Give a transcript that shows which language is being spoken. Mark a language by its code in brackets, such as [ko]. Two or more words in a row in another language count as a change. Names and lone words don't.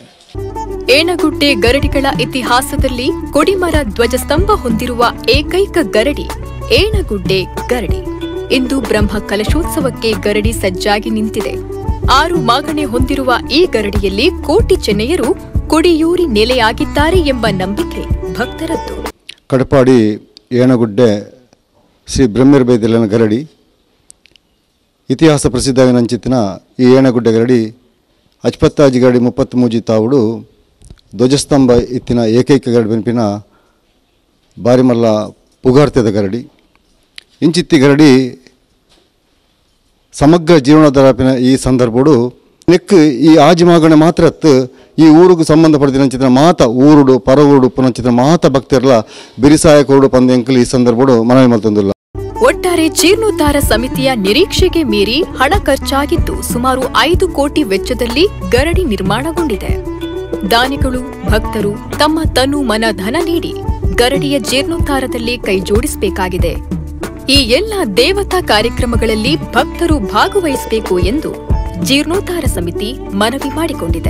[kn] ಏಣಗುಡ್ಡೆ ಗರಡಿಗಳ ಇತಿಹಾಸದಲ್ಲಿ ಕೊಡಿಮರ ಧ್ವಜಸ್ತಂಭ ಹೊಂದಿರುವ ಏಕೈಕ ಗರಡಿ ಏಣಗುಡ್ಡೆ ಗರಡಿ. ಇಂದು ಬ್ರಹ್ಮ ಕಲಶೋತ್ಸವಕ್ಕೆ ಗರಡಿ ಸಜ್ಜಾಗಿ ನಿಂತಿದೆ. 6 ಮಾಗಣೆ ಹೊಂದಿರುವ ಈ ಗರಡಿಯಲ್ಲಿ ಕೋಟಿ ಚೆನ್ನೈಯರು ಕೊಡಿಯೂರಿ ನೆಲೆಯಾಗಿದ್ದಾರೆ ಎಂಬ ನಂಬಿಕೆ ಭಕ್ತರದ್ದು. [tcy] ಕಟಪಾಡಿ ಏಣಗುಡ್ಡೆ ಶ್ರೀ ಬ್ರಹ್ಮಬೈದಲಿನ ಗರಡಿ ಇತಿಹಾಸ ಪ್ರಸಿದ್ಧವಿನಂಚಿತ್ತಿನ ಈ ಏಣಗುಡ್ಡೆ ಗರಡಿ ಅಚ್ಪತ್ತಾಜಿ ಗರಡಿ 33 ತಾವುಡು ಧ್ವಜಸ್ತಂಭ ಇತ್ತಿನ ಏಕೈಕ ಗರಡಿ ಬೆನ್ಪಿನ ಬಾರಿ ಮಲ್ಲ ಪುಗಾರ್ತೆದ ಗರಡಿ. ಇಂಚಿತ್ತಿ ಗರಡಿ ಸಮಗ್ರ ಜೀವನೋದ್ಧಾರಪಿನ ಈ ಸಂದರ್ಭಡು ನೆಕ್ ಈ ಆಜಿಮಾಗಣೆ ಮಾತ್ರ ಈ ಊರಿಗೂ ಸಂಬಂಧಪಡಿದ ಮಾತ ಊರುಡು ಪರವೂಡು ಪುನಂಚಿತ ಮಾತ ಭಕ್ತಿರಲ ಬಿರಿಸಾಯ ಕೋಡು ಪಂದ್ಯಂಕಲ್ ಈ ಸಂದರ್ಭಡು ಮನವಿ ಮಲ್ತಂದಿಲ್ಲ. [kn] ಒಟ್ಟಾರೆ ಜೀರ್ಣೋದ್ಧಾರ ಸಮಿತಿಯ ನಿರೀಕ್ಷೆಗೆ ಮೀರಿ ಹಣ ಖರ್ಚಾಗಿದ್ದು ಸುಮಾರು 5 ಕೋಟಿ ವೆಚ್ಚದಲ್ಲಿ ಗರಡಿ ನಿರ್ಮಾಣಗೊಂಡಿದೆ. ದಾನಿಗಳು, ಭಕ್ತರು ತಮ್ಮ ತನು ಮನ ಧನ ನೀಡಿ ಗರಡಿಯ ಜೀರ್ಣೋದ್ಧಾರದಲ್ಲಿ ಕೈಜೋಡಿಸಬೇಕಾಗಿದೆ. ಈ ಎಲ್ಲ ದೇವತಾ ಕಾರ್ಯಕ್ರಮಗಳಲ್ಲಿ ಭಕ್ತರು ಭಾಗವಹಿಸಬೇಕು ಎಂದು ಜೀರ್ಣೋದ್ಧಾರ ಸಮಿತಿ ಮನವಿ ಮಾಡಿಕೊಂಡಿದೆ.